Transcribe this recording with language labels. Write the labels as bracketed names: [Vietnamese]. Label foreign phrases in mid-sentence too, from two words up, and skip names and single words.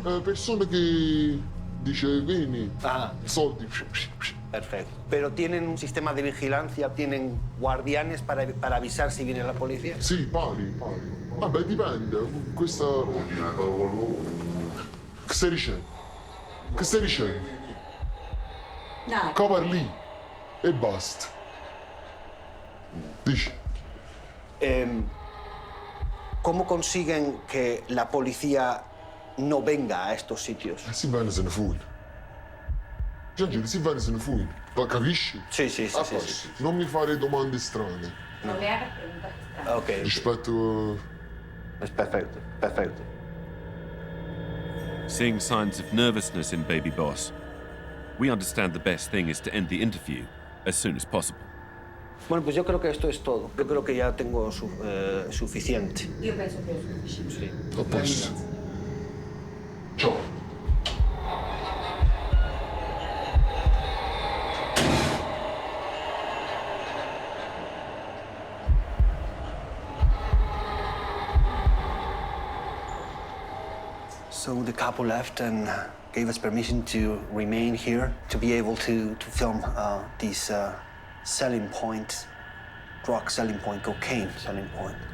[Italian] Persone che dice vieni, [Spanish] Ajá. [Italian] soldi. [Spanish] Perfecto. ¿Pero tienen un sistema de vigilancia? ¿Tienen guardianes para avisar si viene la policía? [Italian] Sì, pali. Vabbè, dipende. Questa... Che stai dicendo? Che stai dicendo? Dai. Cova lì e basta. Dici. [Spanish] ¿Cómo consiguen que la policía no venga a estos sitios? [Italian] Si vanno se ne fuori. Giangelo, si vanno se ne fuori. Ma capisci? Sì, sì, sì, A sì, posto. sì. Non mi fare domande strane. [Spanish] Non le hagas preguntas extrañas. Ok, [Italian] Rispetto... [Spanish] es perfecto, perfecto. [English] Seeing signs of nervousness in Baby Boss, we understand the best thing is to end the interview as soon as possible. [Spanish] Bueno, pues yo creo que esto es todo. Yo creo que ya tengo suficiente. [Italian] Io penso che è sufficiente. [Spanish] Sí. [Italian] A posto. Ciao. [English] So the couple left and gave us permission to remain here to be able to film these selling point, drug selling point, cocaine selling point.